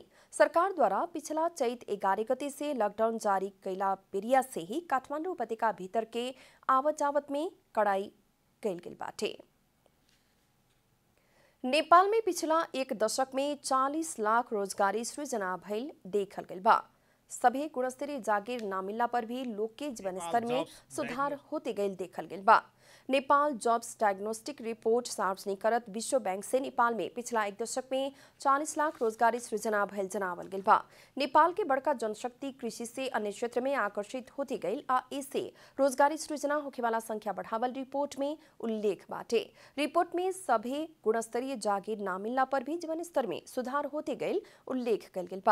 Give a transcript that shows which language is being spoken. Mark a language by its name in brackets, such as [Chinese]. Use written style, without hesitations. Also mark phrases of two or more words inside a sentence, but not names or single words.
[Bhojpuri] सरकार द्वारा पिछला चैत 11 गते से लॉकडाउन जारी कैला बेरिया से ही काठमांडू उपत्यका भीतर के आवत जावत में कड़ाई कैल गेल बाटे। नेपाल में पिछला एक दशक में 40 लाख रोजगारी सृजना भइल देखल गेल बा। सभी गुणस्तरीय जागीर ना मिलला पर भी लोग के जीवन स्तर में सुधार होते गए देखल गेल बा। नेपाल जॉब्स डायग्नोस्टिक रिपोर्ट सार्वजनिक करत विश्व बैंक से नेपाल में पिछला एक दशक में 40 लाख रोजगारी सृजना भयल जनावल गेल बा। नेपाल के बड़का जनशक्ति कृषि से अन्य क्षेत्र में आकर्षित होती गई आ इससे रोजगारी सृजना होने वाला संख्या बढ़ावल रिपोर्ट में उल्लेख बाटे। रिपोर्ट में सभी गुणस्तरीय जागीर न मिलना पर भी जीवन स्तर में सुधार होते गई उल्लेख कल गेल बा।